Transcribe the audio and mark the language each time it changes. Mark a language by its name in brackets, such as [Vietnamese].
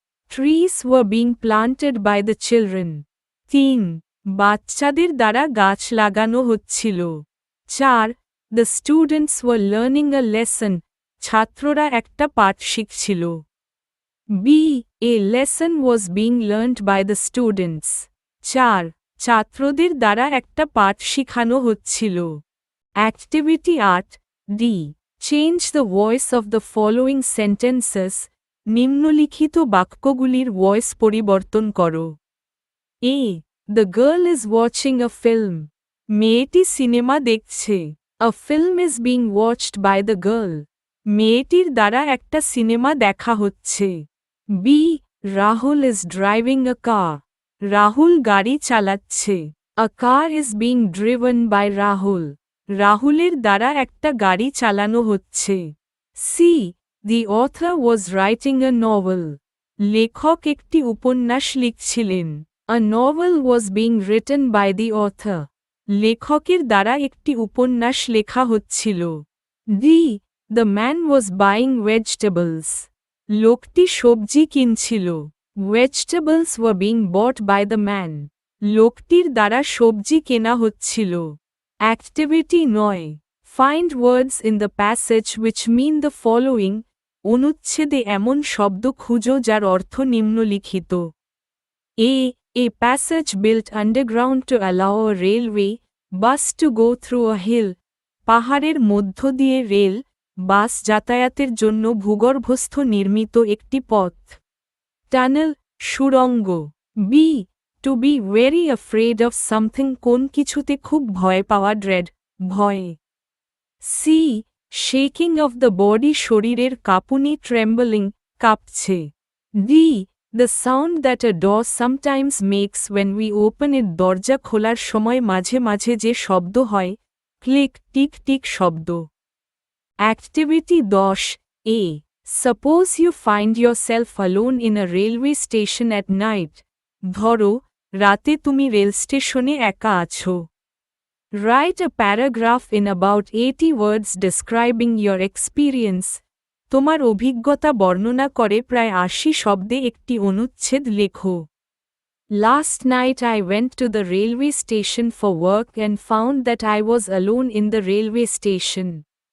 [English] Trees were being planted by the children. 3. [Bangla] বাচ্চাদের দ্বারা গাছ লাগানো হচ্ছিল। 4. [English] The students were learning a lesson. [Bangla] ছাত্ররা একটা পাঠ শিখছিল। [English] B. A lesson was being learned by the students. 4. [Bangla] ছাত্রদের দ্বারা একটা পাঠ শিখানো হচ্ছিল। Activity 8 D. [English] Change the voice of the following sentences. [Bangla] নিম্নলিখিত বাক্যগুলির ভয়েস পরিবর্তন করো। A. [English] The girl is watching a film. [Bangla] মেয়েটি সিনেমা দেখছে। [English] A film is being watched by the girl. [Bangla] মেয়েটির দ্বারা একটা সিনেমা দেখা হচ্ছে। B. [English] Rahul is driving a car. [Bangla] Rahul গাড়ি চালাচ্ছে। [English] A car is being driven by Rahul. [Bangla] রাহুলের দ্বারা একটা গাড়ি চালানো হচ্ছে। [English] C. The author was writing a novel. [Bangla] লেখক একটি উপন্যাস লিখছিলেন। [English] A novel was being written by the author. [Bangla] লেখকের দ্বারা একটি উপন্যাস লেখা হচ্ছিল। D. [English] The man was buying vegetables. [Bangla] লোকটি সবজি কিনছিল। [English] Vegetables were being bought by the man. [Bangla] লোকটির দ্বারা সবজি কেনা হচ্ছিল। [English] Activity 9. Find words in the passage which mean the following. [Bangla] অনুচ্ছেদে এমন শব্দ খুঁজো যার অর্থ নিম্নলিখিত। A. [English] A passage built underground to allow a railway bus to go through a hill. [Bangla] পাহাড়ের মধ্য দিয়ে রেল বাস যাতায়াতের জন্য ভূগর্ভস্থ নির্মিত একটি পথ। টানেল সুড়ঙ্গ। B. [English] To be very afraid of something [Bangla] কোন কিছুতে খুব ভয় পাওয়া ড্রেড ভয়। C. [English] Shaking of the body [Bangla] শরীরের কাঁপুনি ট্রেম্বলিং কাঁপছে। D. [English] The sound that a door sometimes makes when we open it [Bangla] দরজা খোলার সময় মাঝে মাঝে যে শব্দ হয় ক্লিক টিক টিক শব্দ। [English] Activity 10. A. Suppose you find yourself alone in a railway station at night. [Bangla] ধরো রাতে তুমি রেল স্টেশনে একা আছো। [English] Write a paragraph in about 80 words describing your experience. [Bangla] তোমার অভিজ্ঞতা বর্ণনা করে প্রায় 80 শব্দে একটি অনুচ্ছেদ লেখো। [English] Last night I went to the railway station for work and found that I was alone in the railway station.